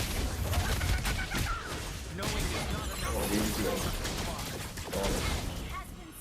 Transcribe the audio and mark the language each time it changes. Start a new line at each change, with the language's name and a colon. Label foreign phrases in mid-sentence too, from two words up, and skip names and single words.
English: Knowing is not enough.
Burmese: ဟောဒီကြည့်ရအောင်
English: Has